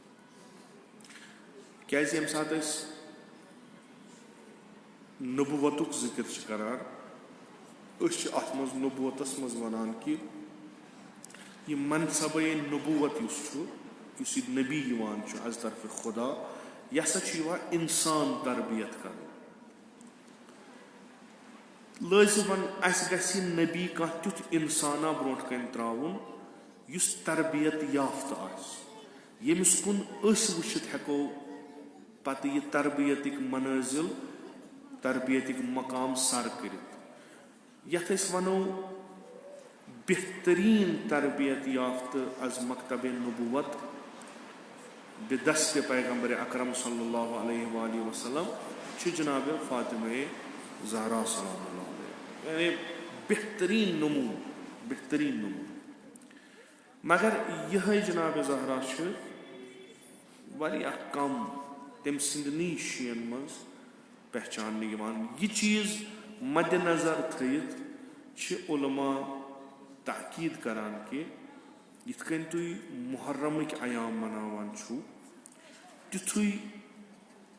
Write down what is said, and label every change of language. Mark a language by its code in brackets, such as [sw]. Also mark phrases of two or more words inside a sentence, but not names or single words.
[ks] کیازِ ییٚمہِ ساتہٕ أسۍ نبوتُک ذِکر چھِ کران أسۍ چھِ اتھ منٛز نبوتس منٛز ونان کہ یہِ منصبے نبوت یُس چھُ یُس یہِ نبی یِوان چھُ [fa] از طرفِ خدا [ks] یہِ ہسا چھُ یِوان انسان تربیت کرنہٕ لٲزمن اسہِ گژھِ نبی کانٛہہ تیُتھ انسانا برونٛٹھ کَنۍ ترٛاوُن یُس تربیت یافتہٕ آسہِ ییٚمِس کُن أسۍ وٕچھِتھ ہٮ۪کو پتہٕ یہِ تربیتٕکۍ منٲزِل تربیتٕکۍ مقام سر کٔرِتھ یتھ أسۍ ونو بہتریٖن تربیت یافتہٕ [fa] از مکتبِ نبوت [ks] بدست پیغمبر اکرم [ar] صلی اللہ علیہ وآلہ وسلم [ks] چھِ جناب فاطمہ زہرا [ar] سلام اللہ علیہ [ks] یعنی بہتریٖن نموٗن مگر یِہے جناب زہرا چھِ واریاہ کم تٔمۍ سٕنٛدنٕے شِیَن منٛز پہچاننہٕ یِوان یہِ چیٖز مدِ نظر تھٲیِتھ چھِ علما تاکید کران کہ یِتھ کٔنۍ تُہۍ محرمٕکۍ ایام مناوان چھُو تِتھُے